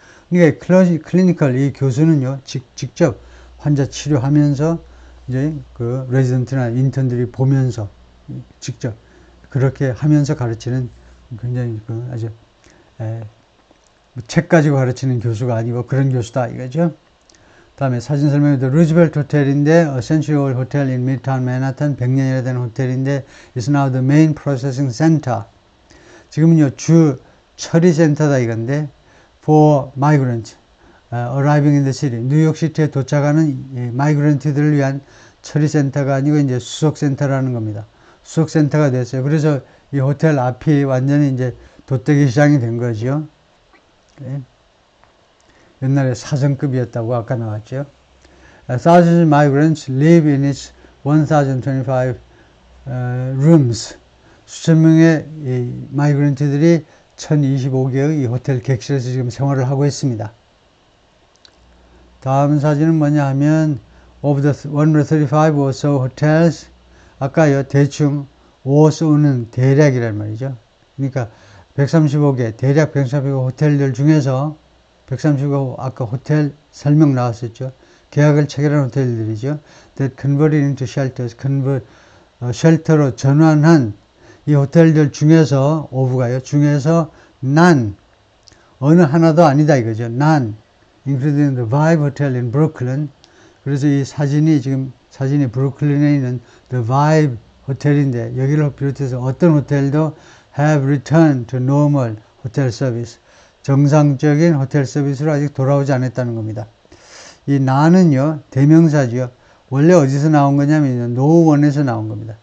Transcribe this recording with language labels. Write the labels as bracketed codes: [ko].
[ko] 그러니까 클리니컬, 이 교수는요, 직접 환자 치료하면서 이제 그 레지던트나 인턴들이 보면서 직접 그렇게 하면서 가르치는, 굉장히 아주 책 가지고 가르치는 교수가 아니고 그런 교수다 이거죠. 다음에 사진 설명에도 루즈벨트 호텔인데 [en] A century old hotel in Midtown Manhattan, [ko] 100년이나 된 호텔인데 [en] is now the main processing center. [ko] 지금은요 주 처리 센터다 이건데 [en] for migrants arriving in the city, [ko] 뉴욕시티에 도착하는 마이그런트들을 위한 처리 센터가 아니고 이제 수속 센터라는 겁니다. 수속 센터가 됐어요. 그래서 이 호텔 앞이 완전히 이제 돗대기 시장이 된 거죠. 네. 옛날에 사정급이었다고 아까 나왔죠. [en] Thousands of migrants live in its 1025 rooms. [ko] 수천 명의 이 마이그런트들이 1025개의 이 호텔 객실에서 지금 생활을 하고 있습니다. 다음 사진은 뭐냐 하면 [en] of the 135 or so hotels, [ko] 아까요 대충 5 쏘는 대략이란 말이죠. 그러니까 135개, 대략 135개 호텔들 중에서 135 아까 호텔 설명 나왔었죠. 계약을 체결한 호텔들이죠. [en] That converted into shelters, [ko] 쉘터로 전환한 이 호텔들 중에서, 오브가요, 중에서 none, 어느 하나도 아니다 이거죠. [en] none, including the Vibe Hotel in Brooklyn. [ko] 그래서 이 사진이 지금 사진이 브루클린에 있는 The Vibe 호텔인데 여기를 비롯해서 어떤 호텔도 [en] have returned to normal hotel service, [ko] 정상적인 호텔 서비스로 아직 돌아오지 않았다는 겁니다. 이 나는요 대명사죠. 원래 어디서 나온 거냐면 노원에서 나온 겁니다.